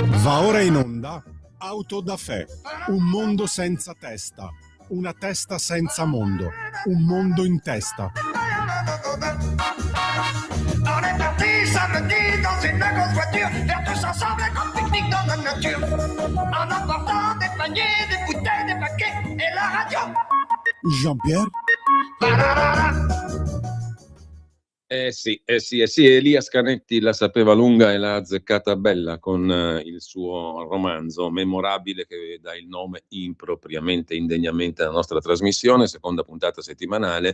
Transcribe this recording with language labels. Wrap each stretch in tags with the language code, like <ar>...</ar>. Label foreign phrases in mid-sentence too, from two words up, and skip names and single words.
<it>Va ora in onda Auto da Fè, un mondo senza testa, una testa senza mondo, un mondo in testa.</it> <fr>On est parti samedi dans une grosse voiture, faire tous ensemble un grand pique-nique dans la nature. En emportant des paniers, des bouteilles, des paquets et la radio. Jean-Pierre?</fr> <it>Sì, Elias Canetti la sapeva lunga e l'ha azzeccata bella con il suo romanzo memorabile che dà il nome impropriamente, indegnamente alla nostra trasmissione, seconda puntata settimanale.</it>